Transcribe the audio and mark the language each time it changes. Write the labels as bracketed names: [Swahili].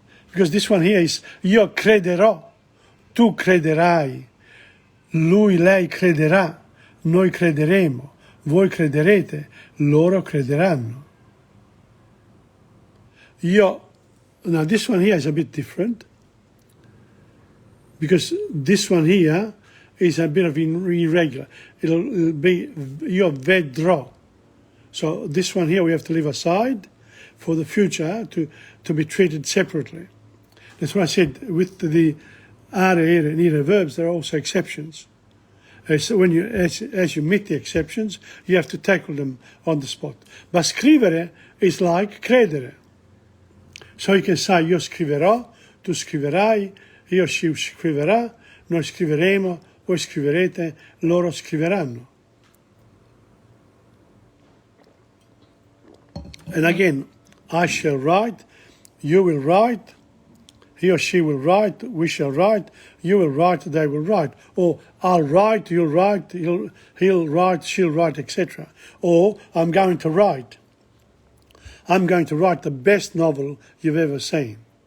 [English] Because this one here is [Italian] io crederò, tu crederai, lui, lei crederà, noi crederemo, voi crederete, loro crederanno. [English] Now this one here is a bit different, because this one here is a bit of irregular. It'll be [Italian] io vedrò. [English] So this one here we have to leave aside for the future to be treated separately. That's why I said with the are, ere, and ire verbs, there are also exceptions. So as you meet the exceptions, you have to tackle them on the spot. But scrivere is like credere. So you can say [Italian] io scriverò, tu scriverai, io scriverà, noi scriveremo, voi scriverete, loro scriveranno. [English] And again, I shall write, you will write, he or she will write, we shall write, you will write, they will write. Or I'll write, you'll write, he'll write, she'll write, etc. Or I'm going to write. I'm going to write the best novel you've ever seen.